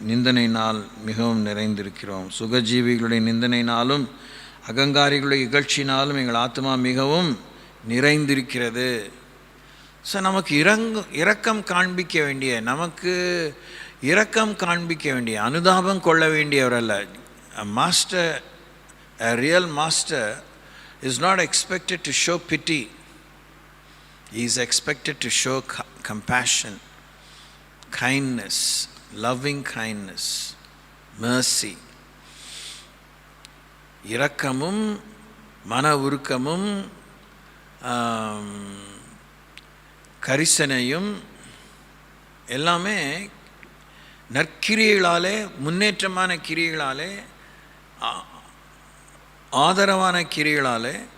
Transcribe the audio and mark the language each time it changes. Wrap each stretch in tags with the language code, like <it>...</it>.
<ta>நிந்தனையினால் மிகவும் நிறைந்திருக்கிறோம். சுகஜீவிகளுடைய நிந்தனையினாலும் அகங்காரிகளுடைய இகழ்ச்சினாலும் எங்கள் ஆத்மா மிகவும் நிறைந்திருக்கிறது. ஸோ நமக்கு இரக்கம் காண்பிக்க வேண்டிய, நமக்கு இரக்கம் காண்பிக்க வேண்டிய, அனுதாபம் கொள்ள வேண்டியவர் அல்ல.</ta> <en>Master, a real master is not expected to show pity. He is expected to show compassion, kindness, loving kindness, mercy.</en> <ta>இரக்கமும் மன உருக்கமும் கரிசனையும் எல்லாமே நற்கிரியைகளாலே, முன்னேற்றமான கிரியைகளாலே, ஆதரவான கிரியைகளாலே,</ta>